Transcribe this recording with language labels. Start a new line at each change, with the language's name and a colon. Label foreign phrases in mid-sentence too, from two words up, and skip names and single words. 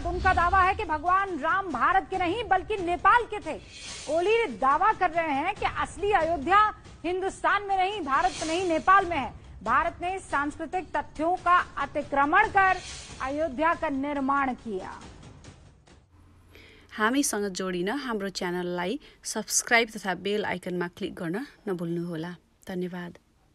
Hindi: उनका दावा है कि भगवान राम भारत के नहीं बल्कि नेपाल के थे। ओली दावा कर रहे हैं कि असली अयोध्या हिंदुस्तान में नहीं, भारत में नहीं, नेपाल में है। भारत ने सांस्कृतिक तथ्यों का अतिक्रमण कर अयोध्या का निर्माण किया।
Nepali: हामीसँग जोडिन हाम्रो च्यानललाई सब्स्क्राइब तथा बेल आइकनमा क्लिक गर्न नभुल्नुहोला। धन्यवाद।